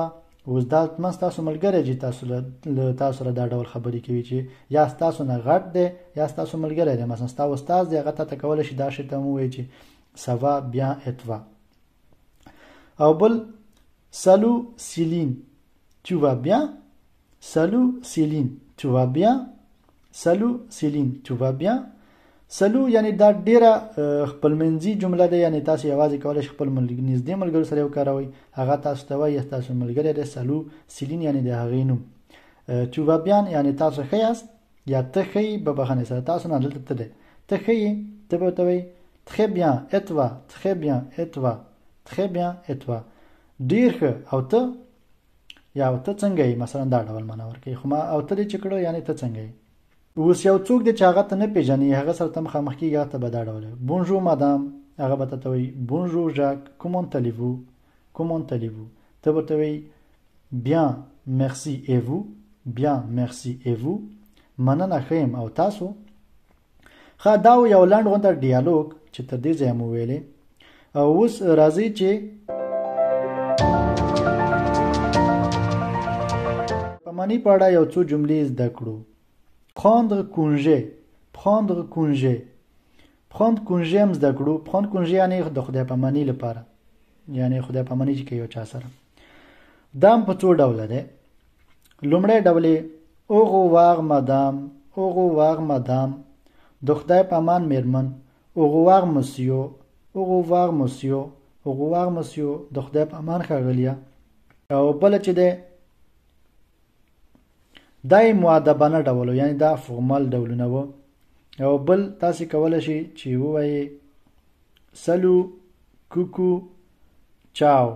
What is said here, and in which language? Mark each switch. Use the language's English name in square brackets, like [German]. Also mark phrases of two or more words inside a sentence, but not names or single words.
[Pashto] اوس دا من ستاسو ملګری چې تاسو سره دا ډول خبرې کوي، چې یا ستاسو نه غټ دی یا ستاسو ملګری دی. مثلا ستا استاد دی، هغه تا ته کولی شي دا شی ته ووایي چې [French] ça va bien et toi. [Pashto] او بل [French] salut Céline, tu vas bien, salut Céline tu vas bien, salut Céline tu vas bien. [Pashto] سلو یعنی دا ډیره خپلمنځي جمله ده، یعنی تاسو یوازې کولی شئ خپل نږدې ملګرو سره وکاروئ، هغه تاسو ته وایي تاسو ملګری دی. سلو سیلین یعنی د هغې نوم. [French] tu vas bien [Pashto] یعنی تاسو ښه یاست، یا ته ښه یې په بخښنې سره. تاسو نه دلته ته دی، ته ښه یې، ته به ورته وایي [French] très bien et toi, très bien et toi, très bien et toi, [Pashto] ډېر ښه. او ته، یا او ته څنګه یې، مثلا دا ډول معنا ورکوي. خو ما او ته دې چې کړو یعنی ته څنګه یې. اوس یو څوک دی چې هغه ته نه پېژنې، هغه سره ته مخامخ کېږي، هغه ته به دا ډول [French] bonjour madame, [Pashto] هغه به ته وایي [French] bonjour Jacques, comment allez-vous, comment allez-vous. [Pashto] ته به ورته وایي [French] bien merci et vous, bien merci et vous, [Pashto] مننه ښه یم او تاسو. ښه دا یو لنډ غونډه ډیالوګ چې تر دې ځایه مو ویلې. او اوس راځئ چې په معنی په اړه یو څو جملې زده کړو. prendre congé، prendre congé، prendre congé هم زده کړو. [French] prendre congé [Pashto] یعنی د خدای پاماني لپاره، یعنی خدای پاماني چې کوي یو چا سره. دا هم په څو ډوله دی. لومړی ډول یې [French] au revoir madame، au revoir madame، [Pashto] د خدای پامان میرمن. [French] au revoir monsieur، au revoir monsieur، au revoir monsieur، [Pashto] د خدای پامان ښاغلیه. او بله چې دی دا یې مؤدبانه ډول، یعنی دا فورمال ډولونه و. او بل تاسې کولی شئ چې ووایئ [French] salut, coucou, ciao.